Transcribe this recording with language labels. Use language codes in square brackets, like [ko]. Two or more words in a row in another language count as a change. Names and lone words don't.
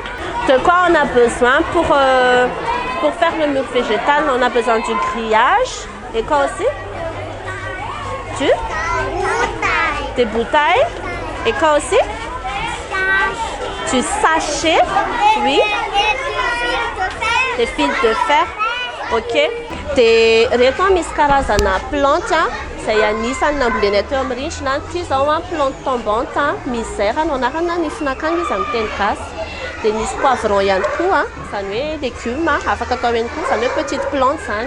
[fr] De quoi on a besoin pour faire le mur végétal? On a besoin du grillage. Et quoi aussi? Des bouteilles. Et quoi aussi? Du sachet. Oui. Des fils de fer. Ok. [mg] Rehefa misy karazana plante izay anisany nambolena teo amin'ny rindrina. Ty zao [fr] plante tombante misère [mg] no anarana ny finakana izy amin'ny teny gasy. Dia misy poivron ihany koa, izany hoe légume afaka atao ihany koa, izany hoe [fr] petite plante [mg] zany.